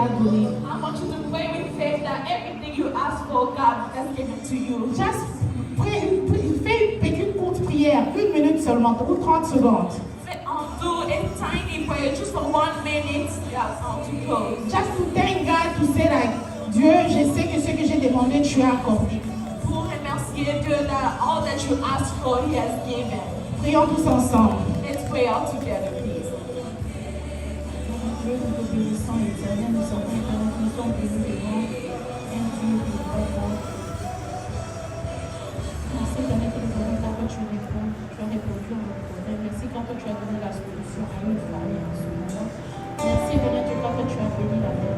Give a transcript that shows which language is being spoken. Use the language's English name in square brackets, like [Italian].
[English] everything you ask for, God has given to you. [French] Just fais une petite courte prière, 1 minute seulement, ou 30 secondes. [English] Do a tiny prayer just for 1 minute. Yes, to close. Just to thank God, to say like, [French] Dieu, je sais que ce que j'ai demandé, tu as accordé. Pour remercier Dieu [English] that all that you asked for, He has given. [French] Prions tous ensemble. [English] Let's pray all together, please. [French] Dieu, nous te bénissons, l'Éternel, nous sommes bénis devant un Dieu qui est bon. Merci, Éternel, que nous avons car tu réponds, tu as répondu à nos problèmes. Merci quand tu as donné la solution à une famille en ce moment. Merci, Éternel, quand tu as béni la paix.